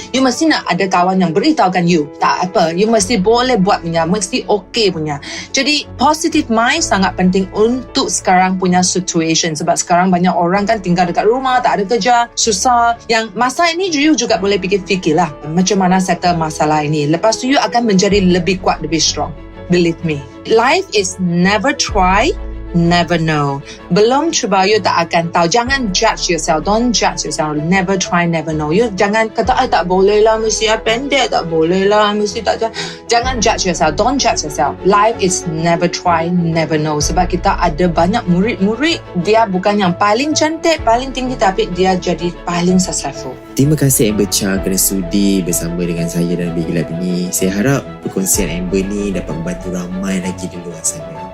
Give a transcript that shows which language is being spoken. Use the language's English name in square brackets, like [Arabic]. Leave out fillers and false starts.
[Malay] You mesti nak ada kawan yang beritahukan you, tak apa, you mesti boleh buat punya, mesti okay punya. Jadi [English] positive mind [Malay] sangat penting untuk sekarang punya situation. Sebab sekarang banyak orang kan tinggal dekat rumah, tak ada kerja, susah. Yang masa ini you juga boleh fikir-fikir lah macam mana settle masalah ini. Lepas tu you akan menjadi lebih kuat, lebih strong. [English] Believe me, life is never try, never know. [Malay] Belum cuba, you tak akan tahu. Jangan judge yourself. [English] Don't judge yourself. Never try, never know. [Malay] You jangan kata, tak boleh lah, mesti pendek, tak boleh lah, mesti tak. [English] Jangan judge yourself. Don't judge yourself. Life is never try, never know. [Malay] Sebab kita ada banyak murid-murid, dia bukan yang paling cantik, paling tinggi, tapi dia jadi paling successful. Terima kasih Amber Chia kerana sudi bersama dengan saya dan Bilik Gelap ini. Saya harap perkongsian Amber ni dapat membantu ramai lagi di luar sana.